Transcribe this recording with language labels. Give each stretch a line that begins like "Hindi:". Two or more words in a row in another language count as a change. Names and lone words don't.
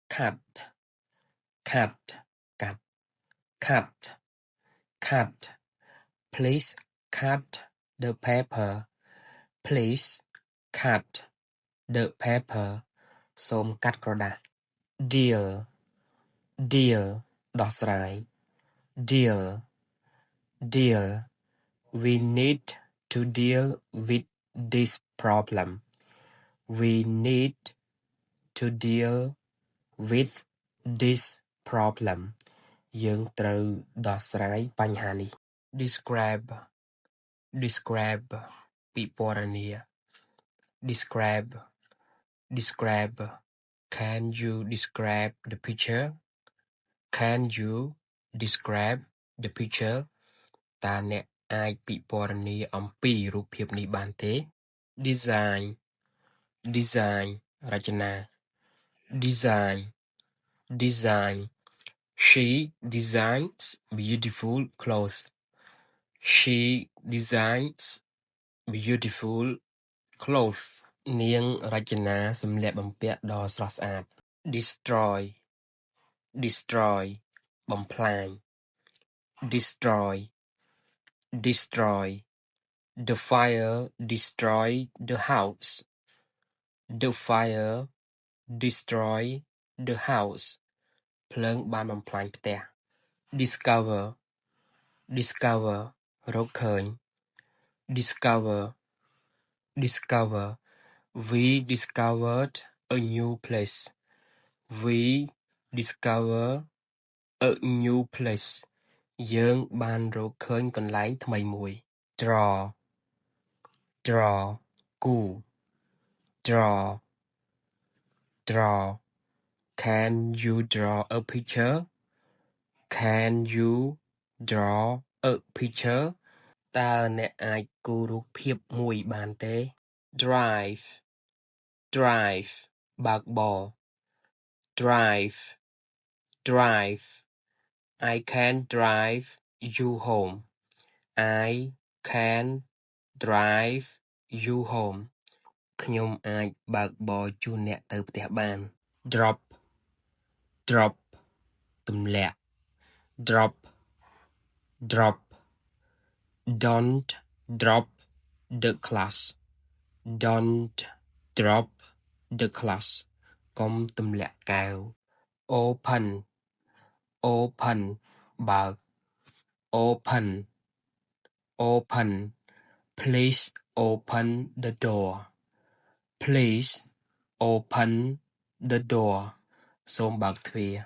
English: cut cut cut cut cut please cut the paper please cut the paper
Khmer: សូមកាត់ក្រដាស
English: deal deal ដោះស្រាយ deal deal we need to deal with this problem we need to deal with this problem
Khmer: យើងត្រូវដោះស្រាយបញ្ហានេះ
English: describe describe ពិពណ៌នា describe describe can you describe the picture can you describe the picture
Khmer: តើអ្នកអាចពិពណ៌នាអំពីរូបភាពនេះបានទេ
English: design design រចនា design design she designs beautiful clothes she designs beautiful clothes
Khmer: នាងរចនាសម្លៀកបំពាក់ដ៏ស្រស់ស្អាត
English: destroy destroy បំផ្លាញ destroy destroy the fire destroyed the house the fire destroyed the house
Khmer: ភ្លើងបានបំផ្លាញផ្ទះ
English: discover discover រកឃើញ discover discover we discovered a new place we discover a new place
Khmer: យើងបានរកឃើញកន្លែងថ្មីមួយ
English: draw draw គូ draw draw can you draw a picture can you draw a picture
Khmer: តើអ្នកអាចគូររូបភាពមួយបានទេ
English: drive drive បើកបរ drive drive I can drive you home I can drive you home
Khmer: ខ្ញុំអាចបើកបរជូនអ្នកទៅផ្ទះបាន
English: drop drop ទម្លាក់ drop drop don't drop the class don't drop the class
Khmer: កុំទម្លាក់កែវ
English: open open បើក open open please open the door please open the door
Khmer: សូមបើកទ្វារ